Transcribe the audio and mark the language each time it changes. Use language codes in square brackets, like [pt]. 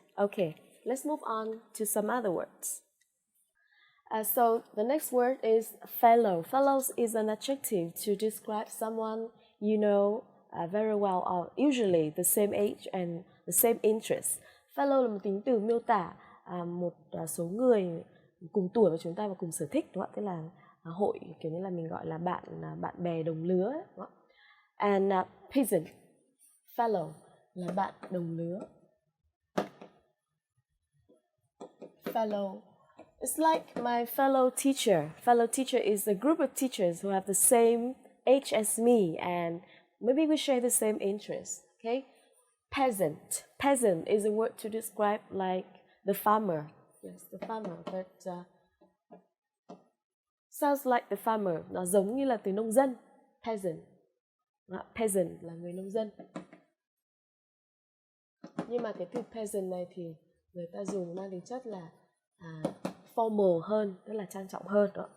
[en] Okay, let's move on to some other words. So the next word is fellow. Fellows is an adjective to describe someone you know very well, or usually the same age and the same interest. [vi] Fellow là một tính từ miêu tả một số người cùng tuổi với chúng ta và cùng sở thích, đúng không? Tức là hội, kiểu như là mình gọi là bạn bè đồng lứa, đúng không? And peasant, fellow là bạn đồng lứa. [en] Fellow, it's like my fellow teacher. Fellow teacher is a group of teachers who have the same age as me, and maybe we share the same interests. Okay. Peasant. Peasant is a word to describe like the farmer. Yes, the farmer, but sounds like the farmer. [vi] Nó giống như là từ nông dân. Peasant. Peasant là người nông dân. Nhưng mà cái từ peasant này thì người ta dùng mang tính chất là formal hơn, tức là trang trọng hơn, đó.